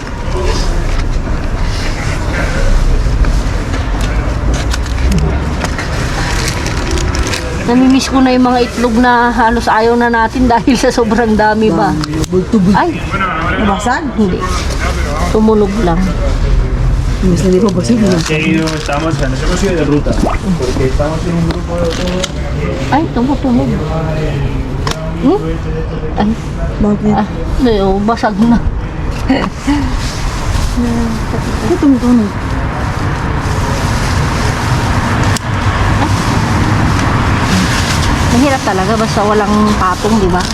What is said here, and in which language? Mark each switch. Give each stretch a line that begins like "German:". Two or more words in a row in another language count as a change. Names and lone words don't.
Filipino: Namimiss ko na yung mga itlog na halos ayaw na natin dahil sa sobrang dami ba. Bultubig. Ay, Nabasag? hindi. Tumunog lang. Mas na di pa basag na.
Spanish: Estamos, nos hemos ido de ruta, porque estamos en un grupo de...
Filipino: Ay, tumutunog. Hmm? Ay, Bakit? basag na. Ito tumutunog. Mahirap talaga basta walang patong, di ba?